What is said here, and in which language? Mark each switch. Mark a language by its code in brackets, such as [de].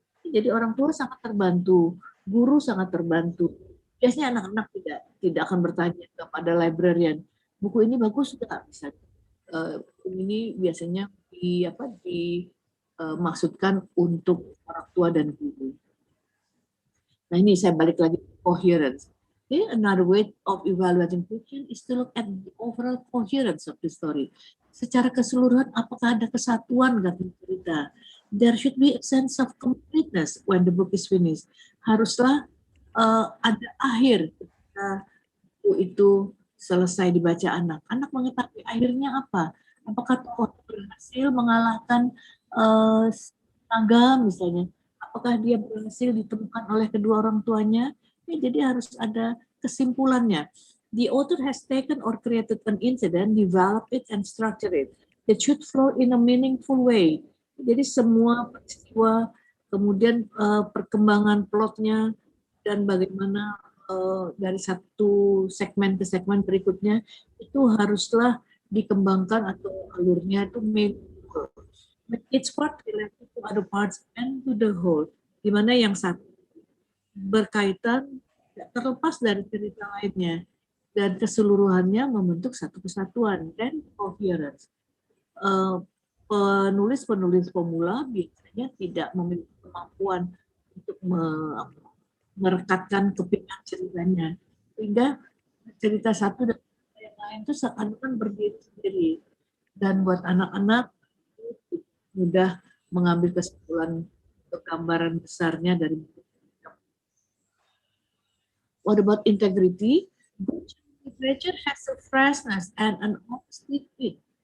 [id] Jadi orang tua sangat terbantu, guru sangat terbantu. Biasanya anak-anak tidak akan bertanya kepada librarian, buku ini bagus nggak? Misalnya, ini biasanya dimaksudkan untuk orang tua dan guru. Nah ini saya balik lagi ke coherence. [en] Okay, another way of evaluating fiction is to look at the overall coherence of the story. [id] Secara keseluruhan, apakah ada kesatuan dalam cerita? [en] There should be a sense of completeness when the book is finished. [id] Haruslah ada akhir ketika buku itu selesai dibaca anak. Anak mengetahui akhirnya apa? Apakah tokoh berhasil mengalahkan naga misalnya? Apakah dia berhasil ditemukan oleh kedua orang tuanya? Ya, jadi harus ada kesimpulannya. [en] The author has taken or created an incident, developed it and structured it. It should flow in a meaningful way. [id] Jadi semua peristiwa, kemudian perkembangan plotnya dan bagaimana dari satu segmen ke segmen berikutnya itu haruslah dikembangkan atau alurnya itu meaningful. [en] Each part related to other parts and to the whole, [id] di mana yang satu berkaitan tidak terlepas dari cerita lainnya dan keseluruhannya membentuk satu kesatuan dan coherence. Penulis-penulis pemula biasanya tidak memiliki kemampuan untuk merekatkan kepingan ceritanya, sehingga cerita satu dan yang lain itu seakan-akan berdiri sendiri, dan buat anak-anak mudah mengambil kesimpulan untuk gambaran besarnya dari buku. [en] What about integrity? Good literature has a freshness and an honesty to it.